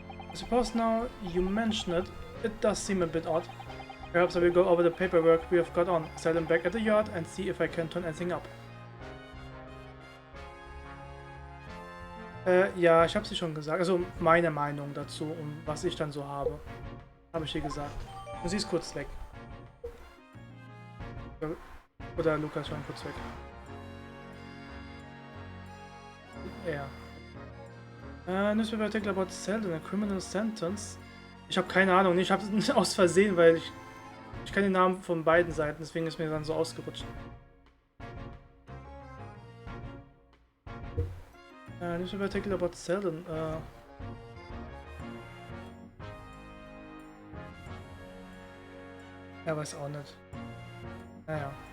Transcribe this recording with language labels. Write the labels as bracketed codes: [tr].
[en] I suppose now you mention it, it does seem a bit odd. Perhaps I will go over the paperwork we have got on, sell them back at the yard and see if I can turn anything up. [de] Ja, ich habe sie schon gesagt. Also meine Meinung dazu und was ich dann so habe. Habe ich hier gesagt. Und sie ist kurz weg. Oder Lukas schon kurz weg. Ja. [en] Newspaper article about Selden, a criminal sentence. [de] Ich habe keine Ahnung. Ich habe es aus Versehen, weil ich kenne den Namen von beiden Seiten, deswegen ist mir dann so ausgerutscht. [en] Newspaper article about Selden. [de] Er weiß auch nicht. Naja.